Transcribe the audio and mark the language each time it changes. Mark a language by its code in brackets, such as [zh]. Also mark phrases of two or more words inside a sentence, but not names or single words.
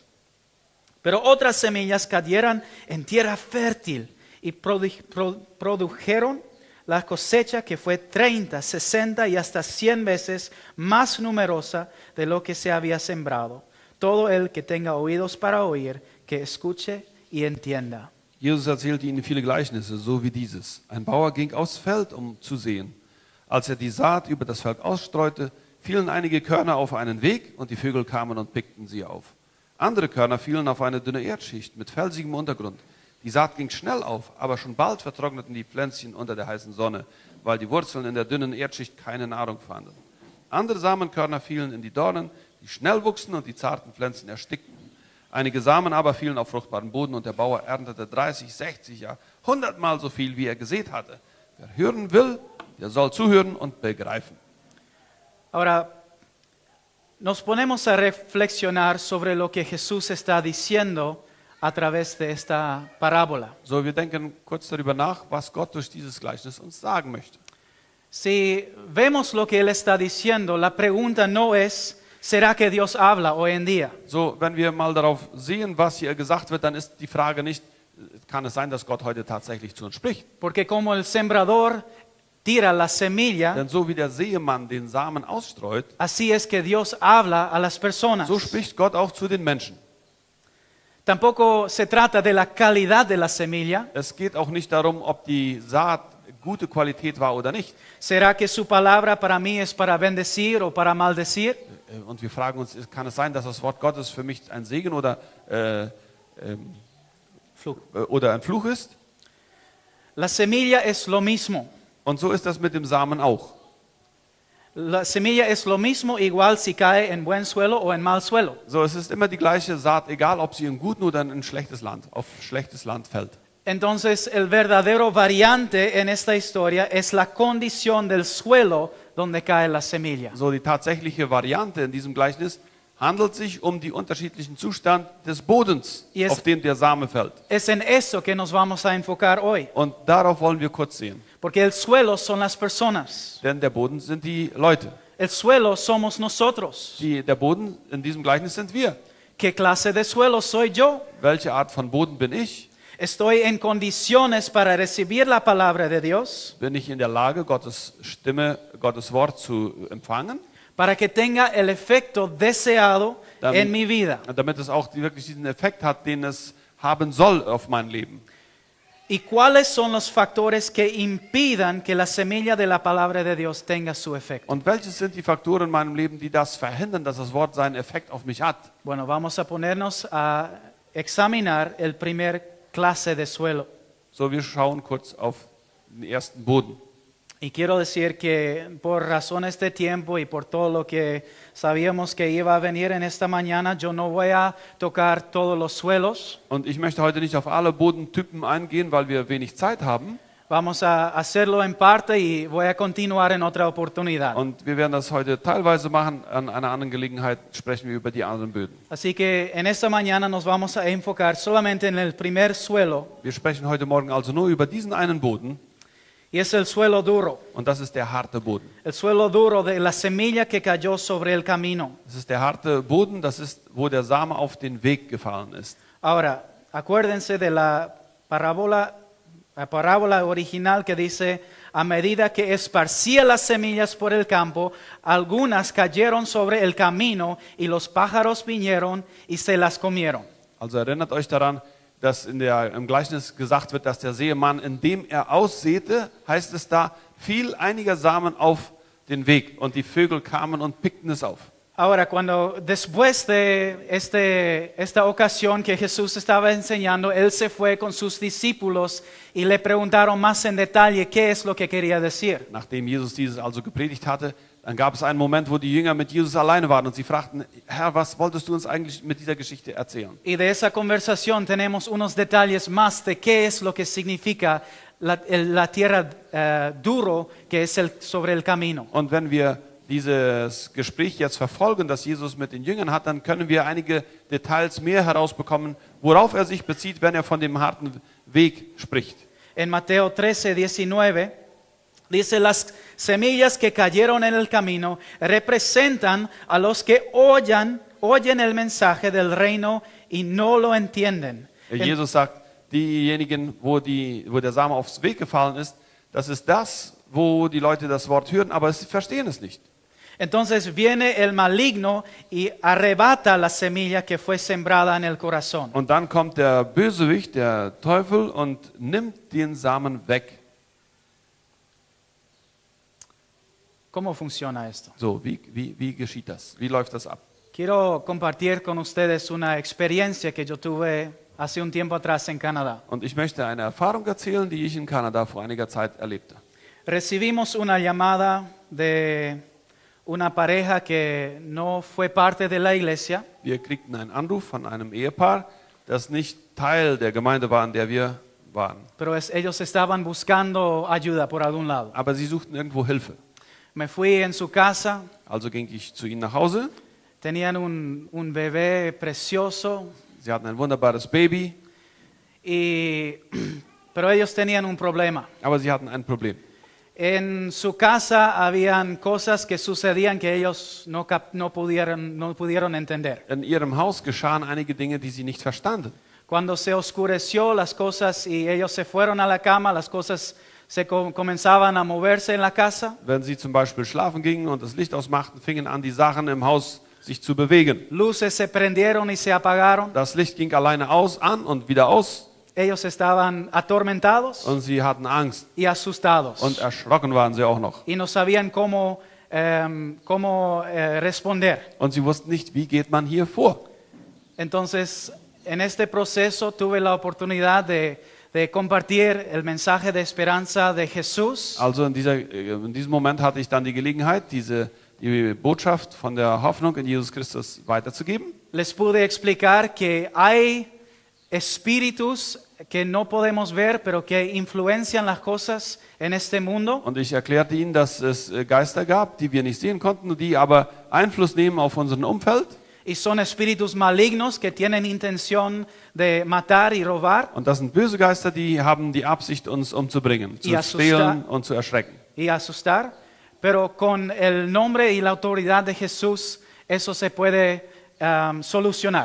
[es] Pero otras semillas cayeron en tierra fértil y produjeron la cosecha que fue 30, 60 y hasta 100 veces más numerosa de lo que se había sembrado. Todo el que tenga oídos para oír, que escuche y entienda. [de] Jesus erzählte ihnen viele Gleichnisse, so wie dieses. Ein Bauer ging aufs Feld, um zu sehen. Als er die Saat über das Feld ausstreute, fielen einige Körner auf einen Weg und die Vögel kamen und pickten sie auf. Andere Körner fielen auf eine dünne Erdschicht mit felsigem Untergrund. Die Saat ging schnell auf, aber schon bald vertrockneten die Pflänzchen unter der heißen Sonne, weil die Wurzeln in der dünnen Erdschicht keine Nahrung fanden. Andere Samenkörner fielen in die Dornen, die schnell wuchsen und die zarten Pflänzchen erstickten. Einige Samen aber fielen auf fruchtbaren Boden und der Bauer erntete 30, 60, ja 100-mal so viel, wie er gesät hatte. Wer hören will, der soll zuhören und begreifen. [es] Ahora, nos ponemos a reflexionar sobre lo que Jesús está diciendo a través de esta parábola. [de] So, wir denken kurz darüber nach, was Gott durch dieses Gleichnis uns sagen möchte. [es] Si vemos lo que Él está diciendo, la pregunta no es, ¿será que Dios habla hoy en día? [de] So, wenn wir mal darauf sehen, was hier gesagt wird, dann ist die Frage nicht, kann es sein, dass Gott heute tatsächlich zu uns spricht? [es] Porque como el sembrador tira la semilla, [de] Denn so wie der Sämann den Samen ausstreut, [es] así es que Dios habla a las personas. [de] so spricht Gott auch zu den Menschen. [es] Tampoco se trata de la calidad de la semilla. [de] Es geht auch nicht darum, ob die Saat gute Qualität war oder nicht. [es] ¿Será que su palabra para mí es para bendecir o para maldecir? [de] Und wir fragen uns, kann es sein, dass das Wort Gottes für mich ein Segen oder ein Fluch ist? [es] La semilla es lo mismo. [de] Und so ist das mit dem Samen auch. [es] La semilla es lo mismo igual si cae en buen suelo o en mal suelo. [de] So, es ist immer die gleiche Saat, egal ob sie in guten oder in schlechtes Land, auf schlechtes Land fällt. [es] Entonces el verdadero variante en esta historia es la condición del suelo donde cae la semilla. [de] So, die tatsächliche Variante in diesem Gleichnis handelt sich um den unterschiedlichen Zustand des Bodens, Yes. auf dem der Same fällt. [es] Es en eso que nos vamos a enfocar hoy, [de] Und darauf wollen wir kurz sehen. [es] porque el suelo son las personas. [de] Denn der Boden sind die Leute. [es] El suelo somos nosotros. [de] Der Boden in diesem Gleichnis sind wir. [es] ¿Qué clase de suelo soy yo? [de] Welche Art von Boden bin ich? [es] ¿Estoy en condiciones para recibir la palabra de Dios? [de] Bin ich in der Lage, Gottes Stimme, Gottes Wort zu empfangen? [es] Para que tenga el efecto deseado [de] Damit- [es] en mi vida. [de] Damit es auch wirklich diesen Effekt hat, den es haben soll auf mein Leben. [es] ¿Y cuáles son los factores que impidan que la semilla de la palabra de Dios tenga su efecto? [de] Und welches sind die Faktoren in meinem Leben, die das verhindern, dass das Wort seinen Effekt auf mich hat? [es] Bueno, vamos a ponernos a examinar el primer clase de suelo. [de] So, wir schauen kurz auf den ersten Boden. [es] Y quiero decir que por razones de tiempo y por todo lo que sabíamos que iba a venir en esta mañana, yo no voy a tocar todos los suelos. [de] Und ich möchte heute nicht auf alle Bodentypen eingehen, weil wir wenig Zeit haben. [es] Vamos a hacerlo en parte y voy a continuar en otra oportunidad. [de] Und wir werden das heute teilweise machen. An einer anderen Gelegenheit sprechen wir über die anderen Böden. [es] Así que en esta mañana nos vamos a enfocar solamente en el primer suelo, [de] Wir sprechen heute Morgen also nur über diesen einen Boden. [es] y es el suelo duro. [de] Und das ist der harte Boden. [es] El suelo duro de la semilla que cayó sobre el camino. [de] Das ist der harte Boden, das ist, wo der Same auf den Weg gefallen ist. [es] Ahora, acuérdense de la parábola original que dice, a medida que esparcía las semillas por el campo, algunas cayeron sobre el camino y los pájaros vinieron y se las comieron. [de] Also erinnert euch daran, dass im Gleichnis gesagt wird, dass der Sämann, indem er aussäte, heißt es da, fiel einiger Samen auf den Weg und die Vögel kamen und pickten es auf. [es] Ahora, cuando después de esta ocasión que Jesús estaba enseñando, Él se fue con sus discípulos y le preguntaron más en detalle qué es lo que quería decir. [de] Nachdem Jesus dieses also gepredigt hatte, dann gab es einen Moment, wo die Jünger mit Jesus alleine waren und sie fragten, Herr, was wolltest du uns eigentlich mit dieser Geschichte erzählen? [es] Y de esa conversación tenemos unos detalles más de qué es lo que significa la tierra duro que es sobre el camino. [de] Und wenn wir dieses Gespräch jetzt verfolgen, das Jesus mit den Jüngern hat, dann können wir einige Details mehr herausbekommen, worauf er sich bezieht, wenn er von dem harten Weg spricht. [es] En Mateo 13:19 dice, las semillas que cayeron en el camino representan a los que oyen el mensaje del reino y no lo entienden. [de] Jesus sagt, diejenigen, wo der Same aufs Weg gefallen ist, das ist das, wo die Leute das Wort hören, aber sie verstehen es nicht. [es] Entonces viene el maligno y arrebata la semilla que fue sembrada en el corazón. [de] Und dann kommt der Bösewicht, der Teufel, und nimmt den Samen weg. [es] ¿Cómo funciona esto? [de] So, wie geschieht das? Wie läuft das ab? [es] Quiero compartir con ustedes una experiencia que yo tuve hace un tiempo atrás en Canadá. [de] Und ich möchte eine Erfahrung erzählen, die ich in Kanada vor einiger Zeit erlebte. [es] Recibimos una llamada de una pareja que no fue parte de la iglesia. [de] Wir kriegten einen Anruf von einem Ehepaar, das nicht Teil der Gemeinde war, in der wir waren. [es] Pero ellos estaban buscando ayuda por algún lado. [de] Aber sie suchten irgendwo Hilfe. [es] Me fui en su casa, [de] Also ging ich zu ihnen nach Hause. [es] tenían un bebé precioso, [de] Sie hatten ein wunderbares Baby, [es] pero ellos tenían un problema. [de] aber sie hatten ein Problem. [es] En su casa habían cosas que sucedían que ellos no pudieron entender. [de] In ihrem Haus geschahen einige Dinge, die sie nicht verstanden. [es] Cuando se oscureció las cosas y ellos se fueron a la cama, las cosas comenzaban a moverse en la casa. [de] Wenn sie zum Beispiel schlafen gingen und das Licht ausmachten, fingen an, die Sachen im Haus sich zu bewegen. [es] Luces se prendieron y se apagaron. [de] Das Licht ging alleine an und wieder aus. [es] Ellos estaban atormentados [de] Und sie hatten Angst. [es] y asustados. [de] Und erschrocken waren sie auch noch. [es] Y no sabían cómo cómo responder. [de] Und sie wussten nicht, wie geht man hier vor. [es] Entonces, en este proceso tuve la oportunidad de compartir el mensaje de esperanza de Jesús. [de] Also in diesem Moment hatte ich dann die Gelegenheit, die Botschaft von der Hoffnung in Jesus Christus weiterzugeben. [es] Les pude explicar que hay espíritus que no podemos ver, pero que influencian las cosas en este mundo. [de] Und ich erklärte ihnen, dass es Geister gab, die wir nicht sehen konnten, die aber Einfluss nehmen auf unser Umfeld. [es] Y son espíritus malignos que tienen intención de matar y robar [de] Und das sind böse Geister, die haben die Absicht, uns umzubringen, zu [es] Y asustar. [de] stehlen und zu erschrecken. [es] y asustar. Pero con el nombre y la autoridad de Jesús, eso se puede solucionar.